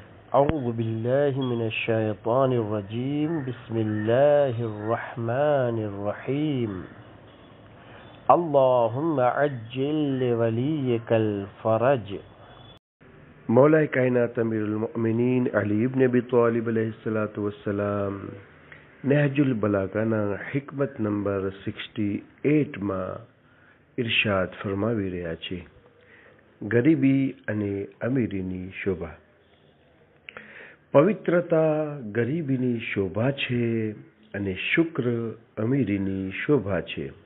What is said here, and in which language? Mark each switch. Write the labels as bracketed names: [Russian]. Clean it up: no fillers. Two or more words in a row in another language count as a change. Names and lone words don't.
[Arabic] أعوذ بالله من الشيطان الرجيم بسم الله الرحمن الرحيم اللهم عجل لوليك الفرج. [Gujarati] મૌલા કાયનાત [Arabic] أمير المؤمنين [Gujarati] अली इब्न अबी तालिब [Arabic] عليه الصلاة والسلام [Gujarati] નહજુલ બલાગાના હિકમત નંબર 68 માં ઇરશાદ ફરમાવી રહ્યા છે, ગરીબી અને અમીરીની શોભા. પવિત્રતા ગરીબીની શોભા છે અને શુક્ર અમીરીની શોભા છે.